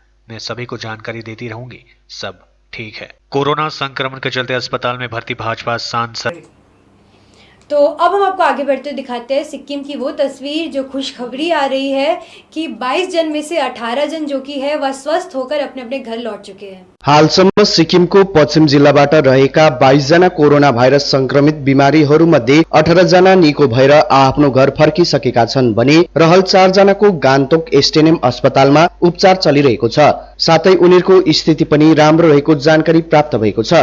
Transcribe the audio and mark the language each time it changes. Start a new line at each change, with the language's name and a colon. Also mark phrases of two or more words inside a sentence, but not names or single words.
Hindi: मैं सभी को जानकारी देती रहूंगी, सब ठीक है। कोरोना संक्रमण के चलते अस्पताल में भर्ती भाजपा सांसद। तो अब हम आपको आगे बढ़ते दिखाते हैं सिक्किम की वो तस्वीर जो खुशखबरी आ रही है कि 22 जन में से 18 जन जो कि है वह स्वस्थ होकर अपने अपने घर लौट चुके हैं।
Nepali: हालसम्म सिक्किमको पश्चिम जिल्लाबाट रहेका 22 जना कोरोना भाइरस संक्रमित बिमारीहरूमध्ये 18 जना निको भएर आफ्नो घर फर्किसकेका छन् भने रहल 4 जनाको गान्तोक एसटीएनएम अस्पतालमा उपचार चलिरहेको छ। साथै उनीहरूको स्थिति पनि राम्रो रहेको जानकारी प्राप्त भएको छ।